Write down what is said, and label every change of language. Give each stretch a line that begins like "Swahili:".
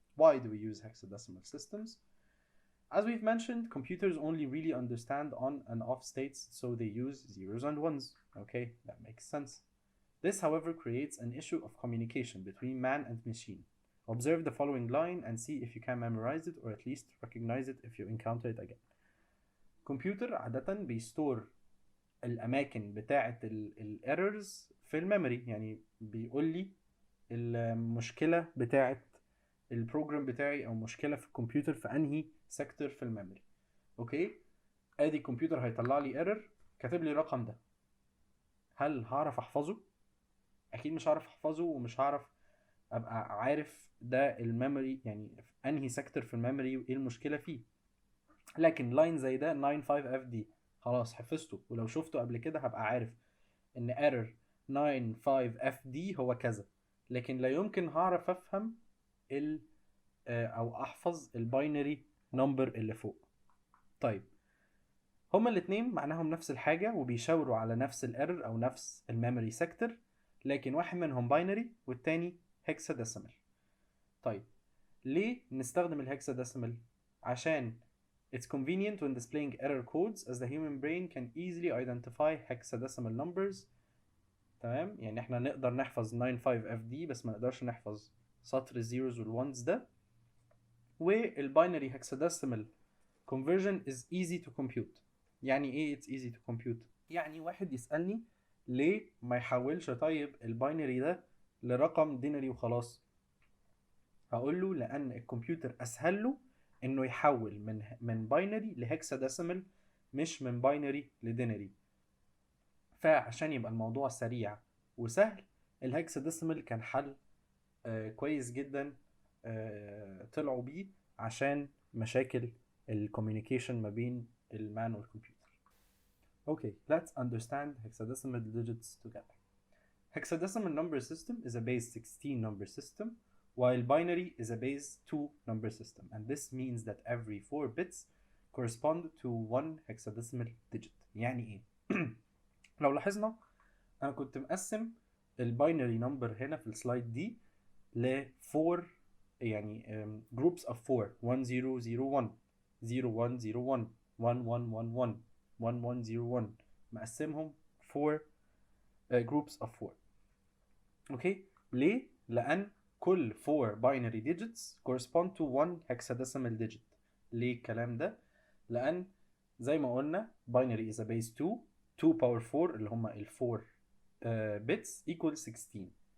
English: Why do we use hexadecimal systems? As we've mentioned, computers only really understand on and off states, so they use zeros and ones. Okay, that makes sense. This, however, creates an issue of communication between man and machine. Observe the following line and see if you can memorize it or at least recognize it if you encounter it again.
Arabic: كمبيوتر عادة بيستور الأماكن بتاعة الايرورز في الميموري، يعني بيقول لي المشكلة بتاعة البروجرام بتاعي أو مشكلة في الكمبيوتر في أنهي سيكتور في الميموري. أوكي، أدي الكمبيوتر هيطلع لي ايرور كاتب لي الرقم ده، هل هعرف أحفظه؟ أكيد مش هعرف أحفظه، ومش هعرف أبقى عارف ده الميموري يعني في أنهي سيكتور في الميموري وإيه المشكلة فيه. لكن لاين زي ده 95 اف دي خلاص حفظته، ولو شفته قبل كده هبقى عارف ان error 95 اف دي هو كذا، لكن لا يمكن هعرف افهم او احفظ الباينري نمبر اللي فوق. طيب هما الاتنين معناهم نفس الحاجة وبيشاوروا على نفس الايرور او نفس الميموري سيكتور، لكن واحد منهم باينري والتاني هكساديسيمال. طيب ليه نستخدم الهكساديسيمال؟ عشان
English: it's convenient when displaying error codes as the human brain can easily identify hexadecimal numbers.
Arabic: تمام، يعني احنا نقدر نحفظ 95 اف دي بس ما نقدرش نحفظ سطر الزيروز والونز ده.
English: والباينري hexadecimal conversion is easy to compute.
Arabic: يعني ايه
English: it's easy to compute؟
Arabic: يعني واحد يسألني ليه ما يحولش طيب الباينري ده لرقم دينري وخلاص، هقول له لان الكمبيوتر اسهل له انه يحول من باينري لهكساديسيمال مش من باينري لدينري. فعشان يبقى الموضوع سريع وسهل الهكساديسيمال كان حل كويس جدا طلعوا بيه عشان مشاكل الكوميونيكيشن ما بين المان والكمبيوتر.
English: Okay, let's understand hexadecimal digits together. Hexadecimal number system is a base 16 number system, while binary is a base 2 number system, and this means that every 4 bits correspond to one hexadecimal digit.
Arabic: يعني ايه؟ لو لاحظنا انا كنت مقسم الباينري نمبر هنا في السلايد دي ل 4 يعني
English: groups of 4
Arabic: 1 0 0 1 0 1 0 1 1 1 1 1 1 1 0 1 مقسمهم 4 groups of 4. اوكي، ليه؟ لأن كل 4
English: binary digits correspond to one hexadecimal digit.
Arabic: ليه الكلام ده؟ لأن زي ما قلنا
English: binary is a base 2 2 power 4
Arabic: اللي هما ال 4
English: bits equals 16.